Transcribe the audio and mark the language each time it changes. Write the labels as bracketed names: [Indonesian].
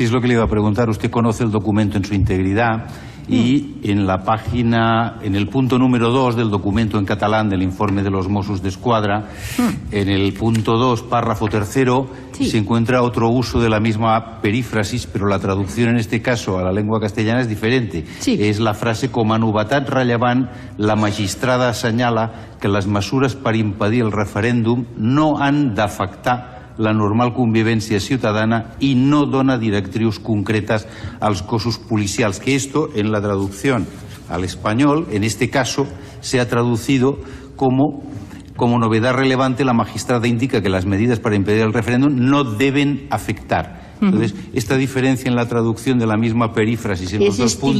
[Spanish] Sí, es lo que le iba a preguntar. Usted conoce el documento en su integridad y en la página, en el punto número 2 del documento en catalán del informe de los Mossos d'Esquadra, en el punto 2, párrafo tercero, se encuentra otro uso de la misma perífrasis, pero la traducción en este caso a la lengua castellana es diferente. Es la frase [Catalan] com a novetat rellevant, la magistrada assenyala que les mesures per impedir el referèndum no han d'afectar la normal convivència ciutadana y no dona directrius concretas als cossos policials. [Spanish] Que esto, en la traducción al español, en este caso, se ha traducido como novedad relevante, la magistrada indica que las medidas para impedir el referéndum no deben afectar. Entonces, esta diferencia en la traducción de la misma perífrasis en los dos puntos...